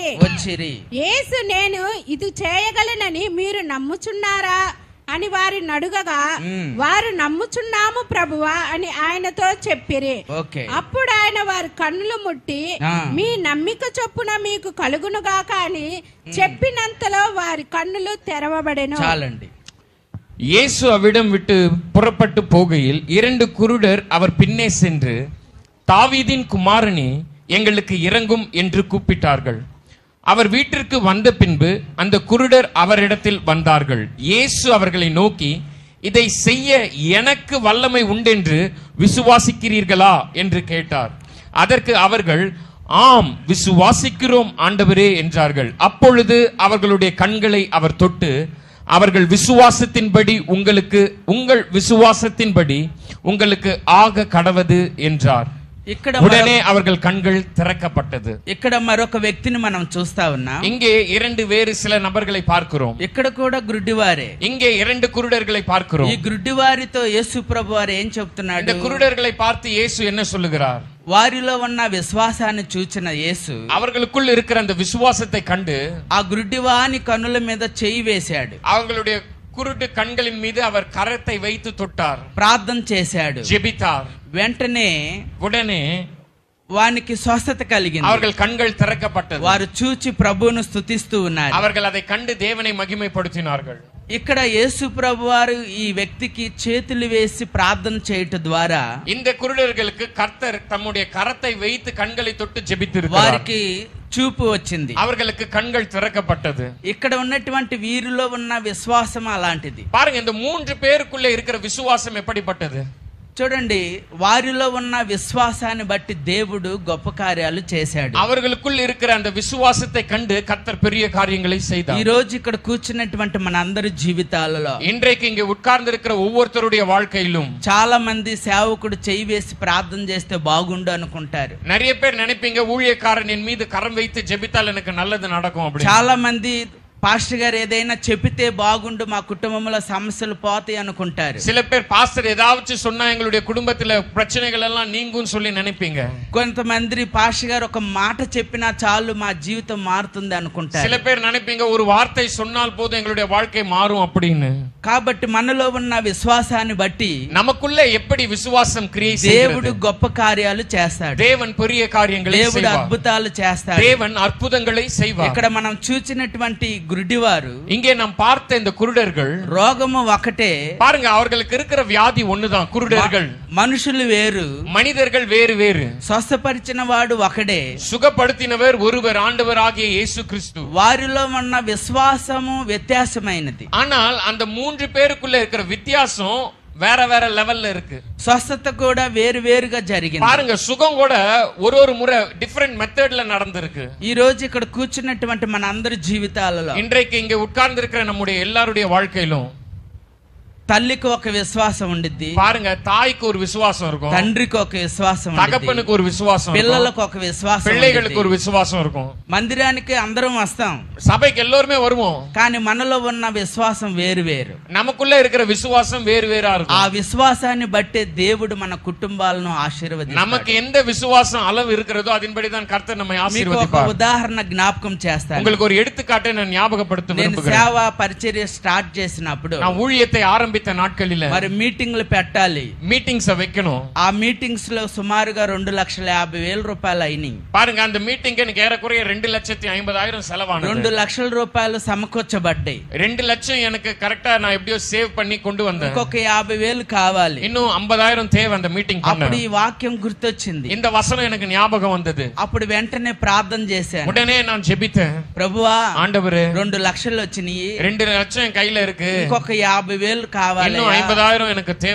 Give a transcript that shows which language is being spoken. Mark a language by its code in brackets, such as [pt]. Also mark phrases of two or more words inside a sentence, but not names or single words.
[te] యేసు, నేను ఇది చేయగలనని మీరు నమ్ముచున్నారా అని వారిని అడుగగా, వారు నమ్ముచున్నాము ప్రభువా అని ఆయనతో చెప్పిరి. అప్పుడు ఆయన వారి కన్నులు ముట్టి, మీ నమ్మిక చొప్పున మీకు కలుగునుగాక అని చెప్పినంతలో వారి కన్నులు తెరవబడెను. చాలండి. [ta] இயேசு அவ்விடம் விட்டு புறப்பட்டு போகையில் 2 குருடர் அவர் பின்னே சென்று, தாவீதின் குமாரனே எங்களுக்கு இறங்கும் என்று கூப்பிட்டார்கள். அவர் வீட்டிற்கு வந்த பின்பு அந்த குருடர் அவரிடத்தில் வந்தார்கள். இயேசு அவர்களை நோக்கி, இதை செய்ய எனக்கு வல்லமை உண்டென்று விசுவாசிக்கிறீர்களா என்று கேட்டார். அதற்கு அவர்கள், ஆம் விசுவாசிக்கிறோம் ஆண்டவரே என்றார்கள். அப்பொழுது அவர்களுடைய கண்களை அவர் தொட்டு, அவர்கள் விசுவாசத்தின்படி உங்கள் விசுவாசத்தின்படி உங்களுக்கு ஆக கடவது என்றார். உடனே அவர்கள் கண்கள் திறக்கப்பட்டது. [te] ఇక్కడ మరొక వ్యక్తిని మనం చూస్తా ఉన్నాం. [ta] இங்கே 2 வேறு சில நபர்களை பார்க்கிறோம். [te] ఇక్కడ కూడా గుడ్డివారే. [ta] இங்கே 2 குருடர்களை பார்க்கிறோம். [te] ఈ గుడ్డివారితో యేసు ప్రభువారు ఏం చెప్తున్నాడు? [ta] இந்த குருடர்களை பார்த்து இயேசு என்ன சொல்லுகிறார்? [te] వారిలో ఉన్న విశ్వాసాన్ని చూచిన యేసు [ta] அவர்களுக்குள் இருக்கிற அந்த விசுவாசத்தை கண்டு [te] ఆ గుడ్డివాని కన్నుల మీద చేయి వేశాడు. [ta] அவர்களுடைய குருட்டு கண்களின் மீது அவர் கரத்தை வைத்து தொட்டார். [te] ప్రార్థన చేశాడు, [ta] ஜெபித்தார். [te] వెంటనే [ta] உடனே [te] వానికి స్వస్థత కలిగింది. [ta] அவர்கள் கண்கள் திறக்கப்பட்டது. [te] వారు చూచి ప్రభువును స్తుతిస్తూ ఉన్నారు. [ta] அவர்கள் அதை கண்டு தேவனை மகிமைப்படுத்தினார்கள். [te] ఇక్కడ యేసు ప్రభువారు ఈ వ్యక్తికి చేతులు వేసి ప్రార్థన చేయటం ద్వారా [ta] இந்த குருடர்களுக்கு கர்த்தர் தம்முடைய கரத்தை வைத்து கண்களை தொட்டு ஜெபித்திருக்கிறார். [te] వారికి చూపు వచ్చింది, [ta] அவர்களுக்கு கண்கள் திறக்கப்பட்டது. [te] ఇక్కడ ఉన్నటువంటి వీరిలో ఉన్న విశ్వాసం అలాంటిది. [ta] பாருங்க, இந்த 3 பேருக்குள்ள இருக்கிற விசுவாசம் எப்படிப்பட்டது? [te] చూడండి, వారిలో ఉన్న విశ్వాసాన్ని బట్టి దేవుడు గొప్ప కార్యాలు చేశాడు. [ta] அவர்களுக்குள் இருக்கிற அந்த விசுவாசத்தை கண்டு கர்த்தர் பெரிய காரியங்களை செய்தார். [te] ఈ రోజు ఇక్కడ కూర్చున్నటువంటి మనందరి జీవితాలలో, [ta] இன்றைக்கு இங்கே உட்கார்ந்து இருக்கிற ஒவ்வொருத்தருடைய வாழ்க்கையிலும் [te] చాలా మంది సేవకుడు చేయి వేసి ప్రార్థన చేస్తే బాగుండు అనుకుంటారు. [ta] நிறைய பேர் நினைப்பீங்க, ஊழியக்காரன் என் மீது கரம் வைத்து ஜெபித்தால் எனக்கு நல்லது நடக்கும் அப்படி. [te] చాలా మంది పాస్టర్ గారు ఏదైనా చెబితే బాగుండు, మా కుటుంబంలో సమస్యలు పోతాయి అనుకుంటారు. [ta] சில பேர் பாஸ்டர் ஏதாவது சொன்னா எங்களுடைய குடும்பத்துல பிரச்சனைகள் எல்லாம் நீங்கும்னு சொல்லி நினைப்பீங்க. [te] కొంతమంది పాస్టర్ గారు ఒక మాట చెప్పినా చాలు మా జీవితం మారుతుంది అనుకుంటారు. [ta] சில பேர் நினைப்பீங்க, ஒரு வார்த்தை சொன்னால் போதும் எங்களுடைய வாழ்க்கை மாறும் அப்படின்னு. [te] కాబట్టి మనలో ఉన్న విశ్వాసాన్ని బట్టి [ta] நமக்குள்ள எப்படி விசுவாசம் கிரியேட் [te] దేవుడు గొప్ప కార్యాలు చేస్తాడు. [ta] தேவன் பெரிய காரியங்களை [te] దేవుడు [ta] செய்வார். [te] అద్భుతాలు చేస్తాడు. [ta] தேவன் அற்புதங்களை செய்வார். [te] ఇక్కడ మనం చూచినటువంటి గుడ్డివారు, [ta] இங்கே நாம் பார்த்த இந்த குருடர்கள், [te] రోగము ఒకటే, [ta] பாருங்க அவர்களுக்கு இருக்கிற வியாதி ஒண்ணுதான். குருடர்கள், [te] మనుషులు వేరు, [ta] மனிதர்கள் வேறு வேறு. [te] స్వస్థపరిచిన వాడు ఒకడే, [ta] சுகப்படுத்தினவர் ஒருவர், ஆண்டவராகிய இயேசு கிறிஸ்து. [te] వారిలో ఉన్న విశ్వాసము వ్యత్యాసమైనది. [ta] ஆனால் அந்த 3 பேருக்குள்ள இருக்கிற வித்தியாசம் வேற வேற லெவல்ல இருக்கு. [te] స్వస్థత కూడా వేరు వేరుగా జరిగింది. [ta] பாருங்க, சுகம் கூட ஒரு முறை [en] different method [ta] நடந்திருக்கு. [te] ఈ రోజు ఇక్కడ కూర్చున్నటువంటి మన అందరి జీవితాలలో, [ta] இன்றைக்கு இங்க உட்கார்ந்து இருக்கிற நம்முடைய எல்லாருடைய வாழ்க்கையிலும் [te] తల్లికి ఒక విశ్వాసం ఉండిద్ది, [ta] பாருங்க, தாய்க்கு ஒரு விசுவாசம் இருக்கும், [te] తండ్రికి ఒక విశ్వాసం ఉండిద్ది, [ta] தகப்பனுக்கு ஒரு விசுவாசம் இருக்கும், [te] పిల్లలకు ఒక విశ్వాసం, [ta] பிள்ளைகளுக்கு ஒரு விசுவாசம் இருக்கும். [te] మందిరానికి అందరం వస్తాం, [ta] சபைக்கு எல்லோருமே வருவோம். [te] కానీ మనలో ఉన్న విశ్వాసం వేరు వేరు. [ta] நமக்குள்ள இருக்கிற விசுவாசம் வேறு வேறா ఆ இருக்கும். [te] విశ్వాసాన్ని బట్టే దేవుడు మన కుటుంబాలను ఆశీర్వదిస్తాడు. [ta] நமக்கு எந்த விசுவாசம் அளவு இருக்கிறதோ அதன்படி தான் கர்த்தர் நம்மை [te] మీకు ఒక [ta] ஆசீர்வதிப்பார். [te] ఉదాహరణ జ్ఞాపకం చేస్తాను. [ta] உங்களுக்கு ஒரு எடுத்துக்காட்டை நான் ஞாபகப்படுத்த [te] నేను [ta] விரும்புகிறேன். [te] సేవ పరిచర్య స్టార్ట్ చేసినప్పుడు, [ta] நான் ஊழியத்தை ஆரம்பித்த நாட்களில [te] మరి మీటింగ్లు పెట్టాలి. [ta] மீட்டிங்ஸ் வைக்கணும். [te] ఆ మీటింగ్స్ లో సుమారుగా 2,50,000 రూపాయలు అయినాయి. [ta] பாருங்க, அந்த மீட்டிங் எனக்கு ஏறக்குறைய 2,50,000 செலவானது. [te] 2 లక్షల రూపాయలు సమకూర్చబడ్డాయి. [ta] 2 லட்சம் எனக்கு கரெக்டா நான் எப்படியோ சேவ் பண்ணி கொண்டு வந்தேன். [te] ఇంకొక 50,000 కావాలి. [ta] இன்னும் 50,000 தேவை அந்த மீட்டிங் பண்ண. [te] అప్పుడు ఈ వాక్యం గుర్తొచ్చింది. [ta] இந்த வசனம் எனக்கு ஞாபகம் வந்தது. [te] అప్పుడు వెంటనే ప్రార్థన చేశాను. [ta] உடனே நான் ஜெபித்தேன், [te] ప్రభువా, [ta] ஆண்டவரே [te] 2 లక్షలు వచ్చినాయి, [ta] 2 லட்சம் என் கையில இருக்கு, [te] ఇంకొక 50,000 కావాలి. [ta] இன்னும் 50,000 எனக்கு தேவை.